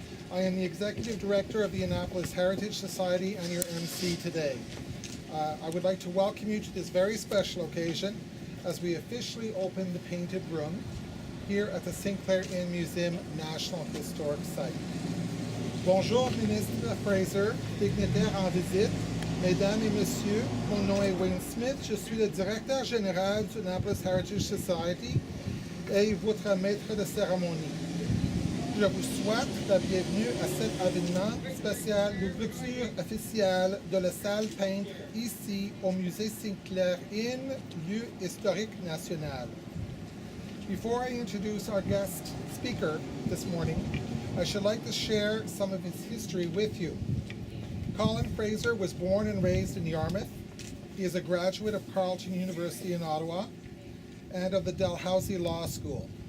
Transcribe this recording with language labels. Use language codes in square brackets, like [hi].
[en] I am the Executive Director of the Annapolis Heritage Society and your MC today. I would like to welcome you to this very special occasion as we officially open the Painted Room here at the Sinclair Inn Museum National Historic Site. [fr] Bonjour, Ministre Fraser, dignitaires en visite, Mesdames et Messieurs, mon nom est Wayne Smith, je suis le Directeur Général du Annapolis Heritage Society et votre maître de cérémonie. Je vous souhaite la bienvenue à cet événement spécial d'ouverture officielle de la salle peintre ici au musée Sinclair Inn, lieu historique national. [en] Before I introduce our guest speaker this morning, I should like to share some of his history with you. Colin Fraser was born and raised in Yarmouth. He is a graduate of Carleton University in Ottawa and of the Dalhousie Law School.